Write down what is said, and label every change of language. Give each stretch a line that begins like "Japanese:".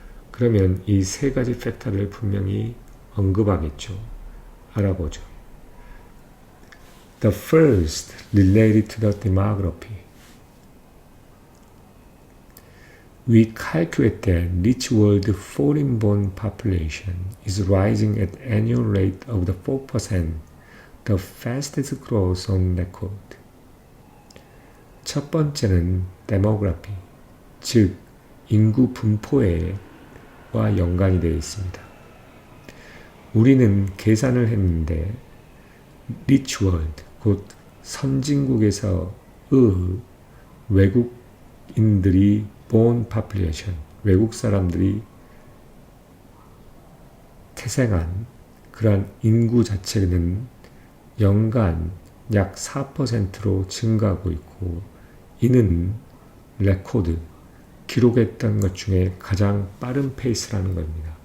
Korean: 그러면 이 세 가지 팩터를 분명히 언급하겠죠. 알아보죠.
English: The first related to the demography. We calculate that rich world foreign-born population is rising at annual rate of the 4%, the fastest growth on record.
Korean: 첫 번째는 demography, 즉 인구 분포와 연관이 되어 있습니다. 우리는 계산을 했는데
English: rich world,
Korean: 곧 선진국에서의 외국인들이
English: born population,
Korean: 외국 사람들이 태생한 그러한 인구 자체는 연간 약 4%로 증가하고 있고 이는 기록했던 것 중에 가장 빠른 페이스라는 겁니다.